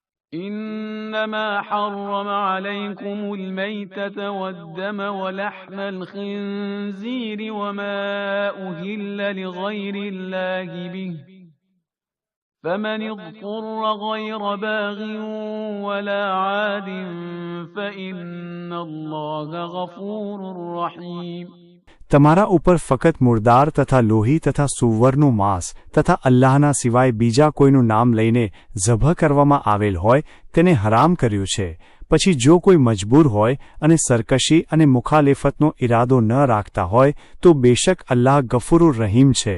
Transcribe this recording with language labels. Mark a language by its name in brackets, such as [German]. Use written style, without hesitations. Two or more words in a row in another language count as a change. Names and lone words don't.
[Arabic] إنما حرم عليكم الميتة والدم ولحم الخنزير وما أهل لغير الله به فمن اضطر غير باغ ولا عاد فإن الله غفور رحيم. [Gujarati] તમારા ઉપર ફક્ત મુર્દાર તથા લોહી તથા સુવરનું માંસ તથા અલ્લાહના સિવાય બીજા કોઈનું નામ લઈને ઝબહ કરવામાં આવેલ હોય તેને હરામ કર્યું છે. પછી જો કોઈ મજબૂર હોય અને સરકશી અને મુખાલેફતનો ઈરાદો ન રાખતા હોય તો બેશક અલ્લાહ [Arabic] غفور رحيم [Gujarati] છે.